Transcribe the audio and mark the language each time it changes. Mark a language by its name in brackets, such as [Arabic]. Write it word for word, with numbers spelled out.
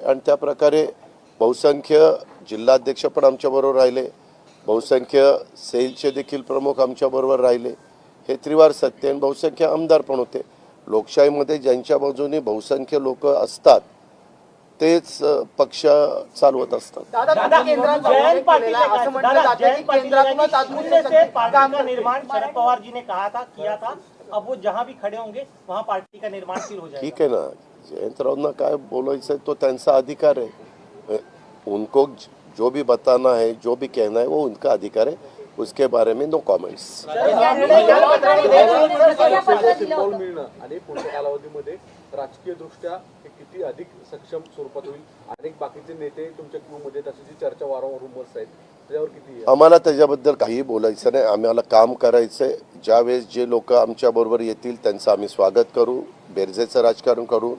[Marathi] आणि त्या प्रकारे बहुसंख्य जिल्हाध्यक्ष पण आमच्याबरोबर राहिले, बहुसंख्य सेलचे देखील प्रमुख आमच्याबरोबर राहिले, हे त्रिवार सत्य. आणि बहुसंख्य आमदार पण होते. लोकशाहीमध्ये ज्यांच्या बाजूने बहुसंख्य लोक असतात तेच अ, पक्ष चालवत असतात. दादा, तुम्ही केंद्राचा उल्लेख केलेला आहे. असं म्हटलं जातं की केंद्रातूनच आत्मनिर्भर शक्ती- [Hindi] पार्टी का निर्माण शरद पवार जी ने कहा था किया था, अब वो जहां भी खड़े होंगे वहां पार्टी का निर्माण फिर हो जाएगा. [Marathi] ठीक आहे ना, जयंतरावना काय बोलायचं आहे तो त्यांचा अधिकार है. [Hindi] उनको जो भी बताना है, जो भी कहना है, वो उनका अधिकार है. उसके बारे में नो कॉमेंट्स. [Marathi] पत्र सुद्धा दिलं पाऊल होतं. मिळणं आणि पुढच्या कालावधीमध्ये राजकीय दृष्ट्या हे किती अधिक सक्षम स्वरूपात होईल. अनेक बाकीचे नेते तुमच्या क्यू मध्ये आहेत, अशी जी चर्चा वारंवार रुमर्स आहेत त्याच्यावर किती आहे? आम्हाला त्याच्याबद्दल काही बोलायचं नाही, आम्हाला काम करायचं आहे. ज्यावेळेस जे लोक आमच्याबरोबर येतील त्यांचं आम्ही स्वागत करू, बेरजेचं राजकारण करू.